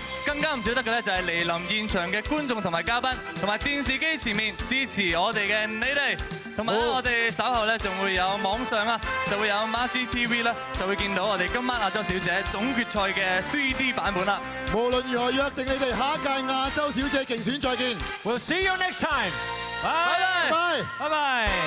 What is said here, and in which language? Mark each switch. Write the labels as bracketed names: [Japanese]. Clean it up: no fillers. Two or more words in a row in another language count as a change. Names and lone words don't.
[Cantonese] 更加唔少得嘅咧就係嚟臨現場嘅觀眾同埋嘉賓，同埋電視機前面支持我哋嘅你哋。同埋我哋稍後咧仲會有網上啊，就會有 MyGTV 啦，就會見到我哋今晚亞洲小姐總決賽嘅 3D 版本啦。無論如何，約定你哋下一屆亞洲小姐競選再見。 [English] We'll see you next time。 [Cantonese] 拜拜，拜拜拜。